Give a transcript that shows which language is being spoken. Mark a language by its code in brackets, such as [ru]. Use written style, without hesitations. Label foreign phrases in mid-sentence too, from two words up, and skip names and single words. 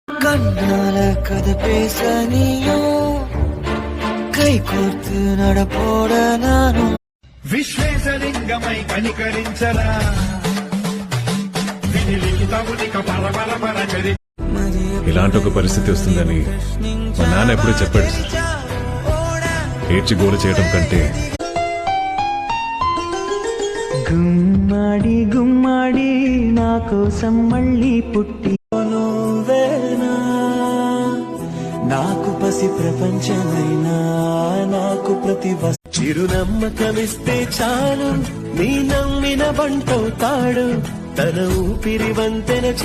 [ta] கண்ணால கதை பேச நீயும் கை கோர்த்து நடப்போட நானும் [te] విశ్వేశలింగమై కనికరించరా ఇలాంటి ఒక పరిస్థితి వస్తుందని మా నాన్న ఎప్పుడూ చెప్పాడు. ఏడ్చి గోలు చేయడం కంటే గుమ్మడి గుమ్మడి నా కోసం మళ్ళీ పుట్టి నువ్వేనా నాకు పసి ప్రపంచమైనా నాకు ప్రతి చిరునమ్మకమిస్తే చాలు నీ నమ్మిన బంటవుతాడు తన ఊపిరి వంతెన